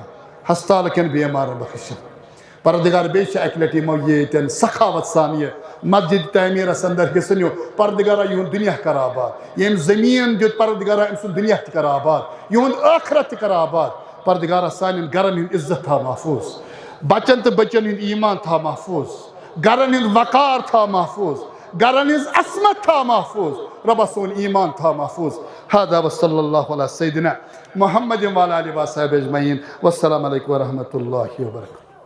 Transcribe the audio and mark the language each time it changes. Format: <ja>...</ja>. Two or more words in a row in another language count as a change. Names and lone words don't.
<ks>ہسپتال کٮ۪ن بیمارن بخش شفا پردگار بیٚیہِ چھِ اکہِ لٹہِ یِمو ییٚتٮ۪ن سخاوت سان یہ مسجد تعمیرس اندر حصہ نیو پردگارہ یہند دنیا کر آباد یم زمین دیت پردگارہ ام سن دنیا تہ کر آباد یہند آخرت تہ کر آباد پردگارہ سانن گرن ہند عزت تھا محفوظ بچن تو بچن ہند ایمان تھا محفوظ گرن ہند وقار تھا محفوظ گرن ہند عصمت تھا محفوظ رب سون ایمان تھا محفوظ</ks> <ar>هذا وصلی اللہ علی سیدنا محمد وعلی آلہ وصحبہ اجمعین والسلام علیکم ورحمۃ اللہ وبرکاتہ.</ar>